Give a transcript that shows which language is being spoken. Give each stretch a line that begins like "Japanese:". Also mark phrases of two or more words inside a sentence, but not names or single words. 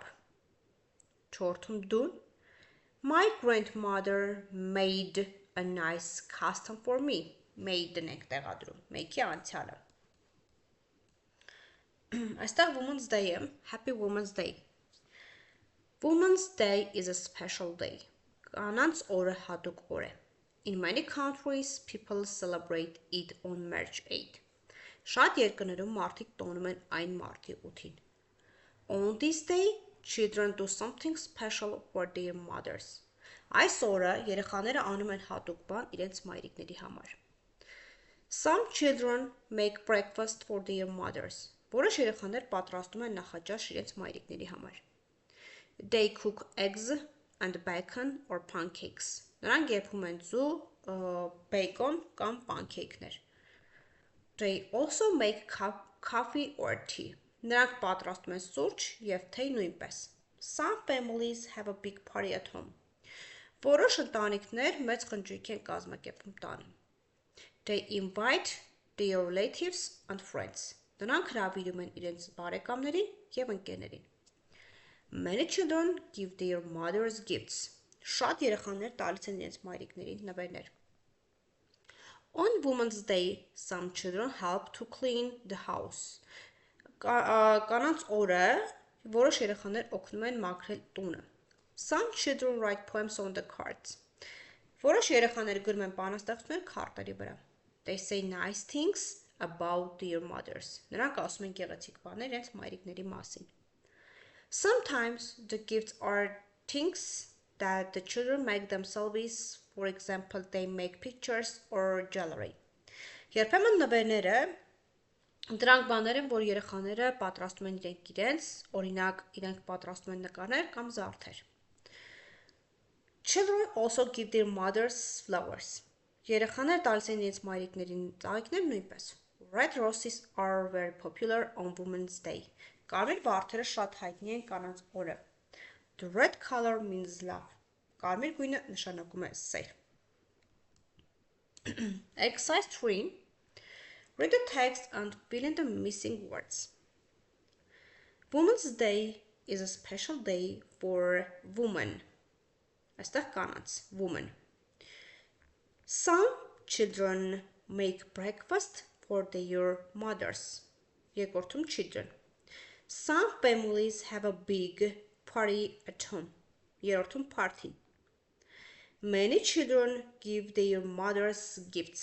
Armenian: Չորրորդում դուն.
English: My grandmother made a nice custom for me.
Armenian: Made-ն ենք տեղադրում. Make-ի անցյալը. Այստեղ
English: Women's Day
Armenian: է.
English: Happy Women's Day. Women's Day is a special day.
Armenian: Կանանց օրը հատուկ օր է.
English: In many countries, people celebrate it on March 8.
Armenian: Շատ երկրներում մարդիկ տոնում են այն մարտի 8-ին.
English: On this day, children do something special for their mothers.
Armenian: Այս օրը երեխաները անում են հատուկ բան իրենց մայրիկների համար.
English: Some children make breakfast for their mothers.
Armenian: Որոշ երեխաներ պատրաստում են նախաճաշ իրենց մայրիկների համար.
English: They cook eggs and bacon or pancakes.
Armenian: Նրանք եփում են ձու, բեյկոն կամ պանքեյքներ.
English: They also make coffee or tea.
Armenian: Նրանք պատրաստում են սուրճ և թեյ նույնպես.
English: Some families have a big party at home.
Armenian: Որոշ ընտանիքներ մեծ խնջույք են կազմակերպում տանը.
English: They invite their relatives and friends.
Armenian: Նրանք հրավիրում են իրենց բարեկամներին և ընկերներին.
English: Many children give their mothers gifts.
Armenian: Շատ երեխաներ տալիս են իրենց մայրիկներին նվերներ.
English: On Women's Day, some children help to clean the house.
Armenian: Կանանց օրը որոշ երեխաներ օգնում են մաքրել տունը.
English: Some children write poems on the cards.
Armenian: Որոշ երեխաներ գրում են բանաստեղծություններ քարտերի վրա.
English: They say nice things about their mothers.
Armenian: Նրանք ասում են գեղեցիկ բաներ իրենց մայրիկների մասին.
English: Sometimes the gifts are things that the children make themselves. For example, they make pictures or jewelry.
Armenian: Երբեմն նվերները դրանք բաներ են, որ երեխաները պատրաստում են իրենց, օրինակ իրենք պատրաստում են նկարներ կամ զարդեր.
English: Children also give their mothers flowers.
Armenian: Երեխաները տալիս են իրենց մայրիկներին ծաղիկներ նույնպես.
English: Red roses are very popular on Women's Day.
Armenian: Կարմիր վարդերը շատ հայտնի են կանանց օրը.
English: The red color means love.
Armenian: Կարմիր գույնը նշանակում է սեր.
English: Exercise 3. Read the text and fill in the missing words. Women's Day is a special day for women.
Armenian: Այստեղ կանանց,
English: woman. Some children make breakfast for their mothers.
Armenian: Երկրորդում children.
English: Some families have a big party at home.
Armenian: Երրորդում party.
English: Many children give their mothers gifts.